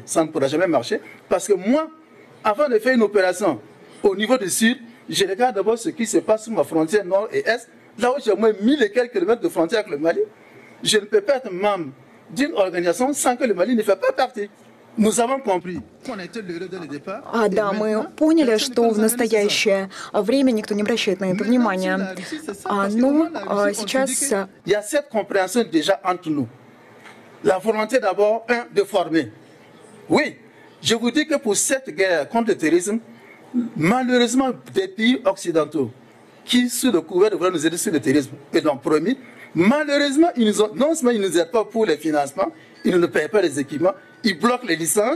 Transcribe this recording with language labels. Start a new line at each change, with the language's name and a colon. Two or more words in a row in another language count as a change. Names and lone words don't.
French: Ça ne pourra jamais marcher. Parce que moi, avant de faire une opération au niveau du sud, je regarde d'abord ce qui se passe sur ma frontière nord et est, là où j'ai au moins 1000 et quelques kilomètres de frontière avec le Mali. Je ne peux pas être membre d'une organisation sans que le Mali ne fait pas partie. Nous avons compris qu'on était l'heureux dès le départ.
Russian: Да, мы поняли, что в настоящее время никто не обращает на это внимания. Сейчас...
French: Il y a cette compréhension déjà entre nous. La volonté d'abord, de former. Oui, je vous dis que pour cette guerre contre le terrorisme, malheureusement, des pays occidentaux qui, sous le couvert de vouloir nous aider sur le terrorisme, et l'ont promis, malheureusement, non seulement ils ne nous aident pas pour les financements, ils ne nous payent pas les équipements, ils bloquent les licences.